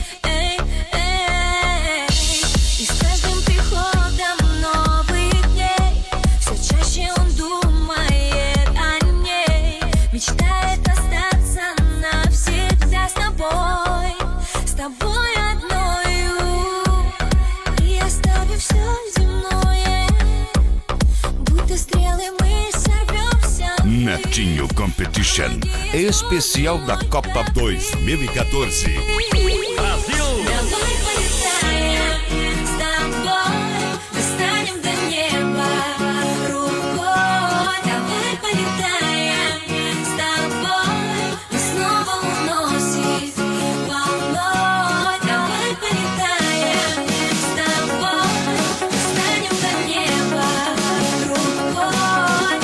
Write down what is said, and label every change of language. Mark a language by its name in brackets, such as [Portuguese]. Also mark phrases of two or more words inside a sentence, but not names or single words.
[Russian] И с каждым приходом новых дней все чаще он думает о ней, мечтает остаться навсегда с тобой, с тобой одною, и оставив все земное, будто стрелы мы сорвемся. [Portuguese] Netinho Competition, especial da Copa 2014. Brasil! [Russian] Давай полетаем с тобой, достанем до неба рукой. Давай полетаем с тобой, нас снова уносит волной. Давай полетаем с тобой, достанем до неба рукой.